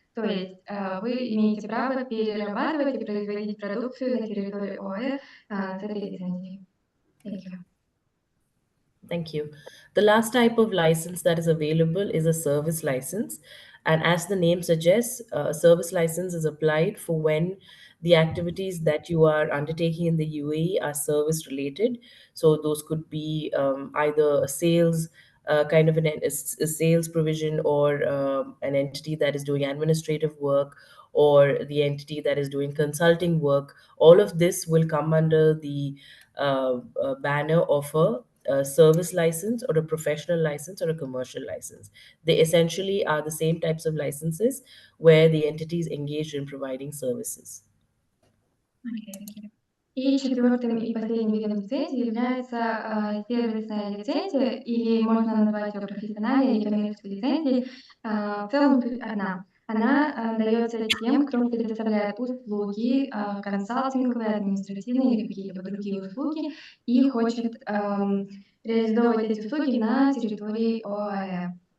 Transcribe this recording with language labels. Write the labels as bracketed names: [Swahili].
[Russian] То есть вы имеете право перерабатывать и производить продукцию на территории ОАЭ с этой лицензией. [English] Thank you. Thank you. The last type of license that is available is a service license. And as the name suggests, a service license is applied for when the activities that you are undertaking in the UAE are service related. So those could be either a sales kind of a sales provision, or an entity that is doing administrative work, or the entity that is doing consulting work. All of this will come under the banner of a service license or a professional license or a commercial license. They essentially are the same types of licenses where the entity is engaged in providing services. [Russian] И четвертым и последним видом лицензии является сервисная лицензия, или можно назвать ее профессиональной или коммерческой лицензией. В целом суть одна. Она дается тем, кто предоставляет услуги, консалтинговые, административные или какие-либо другие услуги, и хочет реализовывать эти услуги на территории ОАЭ.